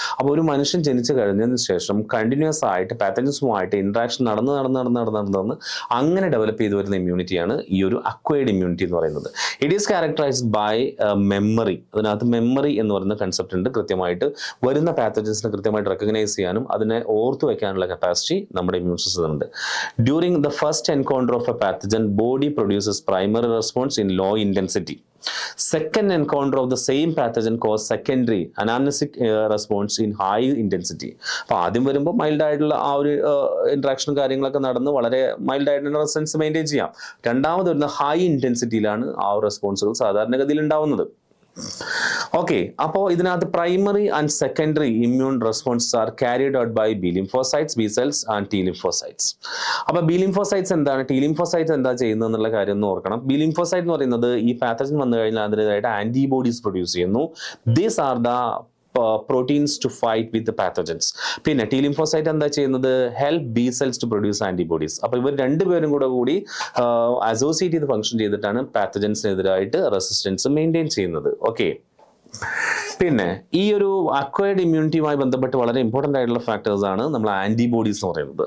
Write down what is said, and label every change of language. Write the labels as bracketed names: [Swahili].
[Malayalam] അപ്പോൾ ഒരു മനുഷ്യൻ ജനിച്ചു കഴിഞ്ഞതിന് ശേഷം കണ്ടിന്യൂസ് ആയിട്ട് പാത്തജൻസുമായിട്ട് ഇൻട്രാക്ഷൻ നടന്ന് അങ്ങനെ ഡെവലപ്പ് ചെയ്തു വരുന്ന ഇമ്മ്യൂണിറ്റിയാണ് ഈ ഒരു അക്വയർഡ് ഇമ്മ്യൂണിറ്റി എന്ന് പറയുന്നത്. [English] It is characterized by memory. [Malayalam] അതിനകത്ത് മെമ്മറി എന്ന് പറയുന്ന കൺസെപ്റ്റ് ഉണ്ട്. കൃത്യമായിട്ട് വരുന്ന പാത്തജൻസിനെ കൃത്യമായിട്ട് റെക്കഗ്നൈസ് ചെയ്യാനും അതിനെ ഓർത്തു വെക്കാനുള്ള കപ്പാസിറ്റി നമ്മുടെ ഇമ്മ്യൂൺ സിസ്റ്റം ഉണ്ട്. [English] During the first encounter of a pathogen, body produces primary response in low intensity. Second encounter of the same pathogen cause secondary anamnestic response in high intensity. [Malayalam] അപ്പോൾ ആദ്യം വരുമ്പോൾ mild ആയിട്ടുള്ള ആ ഒരു ഇന്ററാക്ഷനും കാര്യങ്ങളൊക്കെ നടന്ന് വളരെ മൈൽഡ് ആയിട്ടുള്ള റെസ്പോൺസ് മെയിൻറ്റെയിൻ ചെയ്യാം. രണ്ടാമത് വരുന്ന ഹൈ ഇന്റൻസിറ്റിയിലാണ് ആ റെസ്പോൺസുകൾ സാധാരണഗതിയിൽ ഉണ്ടാവുന്നത്. [English] okay, [Malayalam] അപ്പോൾ ഇതിനകത്ത് [English] Primary and secondary immune response are carried out by B lymphocytes, B cells and T lymphocytes. [Malayalam] അപ്പോൾ ബി ലിംഫോസൈറ്റ്സ് എന്താണ്, ടി ലിംഫോസൈറ്റ്സ് എന്താ ചെയ്യുന്നത് എന്നുള്ള കാര്യം ഒന്ന് ഓർക്കണം. ബി ലിംഫോസൈറ്റ് എന്ന് പറയുന്നത് ഈ പാത്തജൻ വന്നു കഴിഞ്ഞാൽ അതിൻ്റെതായിട്ട് ആന്റിബോഡീസ് പ്രൊഡ്യൂസ് ചെയ്യുന്നു. [English] These are the proteins to fight with the pathogens. [Malayalam] പിന്നെ ടി ലിംഫോസൈറ്റ് എന്താ ചെയ്യുന്നത്? [English] Help B cells to produce antibodies. [Malayalam] അപ്പോൾ ഇവർ രണ്ടുപേരും കൂടി അസോസിയേറ്റ് ചെയ്ത് ഫംഗ്ഷൻ ചെയ്തിട്ടാണ് പാത്തജൻസിനെതിരായിട്ട് റെസിസ്റ്റൻസ് മെയിൻറ്റെയിൻ ചെയ്യുന്നത്. ഓക്കെ, പിന്നെ ഈ ഒരു അക്വയർഡ് ഇമ്മ്യൂണിറ്റിയുമായി ബന്ധപ്പെട്ട് വളരെ ഇമ്പോർട്ടൻ്റ് ആയിട്ടുള്ള ഫാക്ടേഴ്സ് ആണ് നമ്മൾ ആന്റിബോഡീസ് എന്ന് പറയുന്നത്.